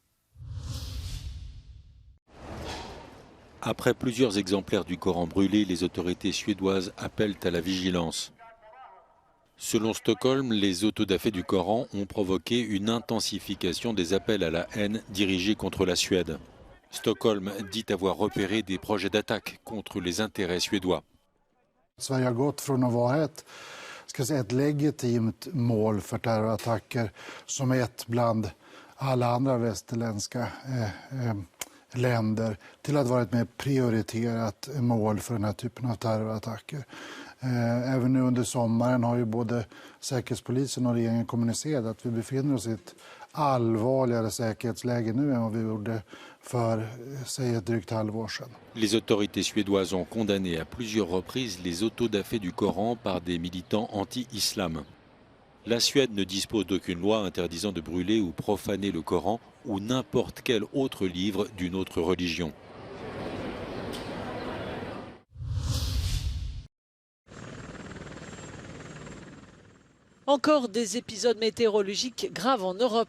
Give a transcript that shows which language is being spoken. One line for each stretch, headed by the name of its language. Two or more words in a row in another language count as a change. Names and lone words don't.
French: Après plusieurs exemplaires du Coran brûlés, les autorités suédoises appellent à la vigilance. Selon Stockholm, les autodafés du Coran ont provoqué une intensification des appels à la haine dirigés contre la Suède. Stockholm dit avoir repéré des projets d'attaque contre les intérêts suédois.
Swedish: Sverige har gått från att vara ett legitimt mål för terrorattacker som ett bland alla andra västerländska länder till att vara ett mer prioriterat mål för den här typen av terrorattacker. Även nu under sommaren har ju både Säkerhetspolisen och regeringen kommunicerat att vi befinner oss i ett allvarligare säkerhetsläge nu än vad vi gjorde för, säg, ett drygt halvår sedan.
French: Les autorités suédoises ont condamné à plusieurs reprises les autodafés du Coran par des militants anti-islam. La Suède ne dispose d'aucune loi interdisant de brûler ou profaner le Coran ou n'importe quel autre livre d'une autre religion. Encore des épisodes météorologiques graves en Europe.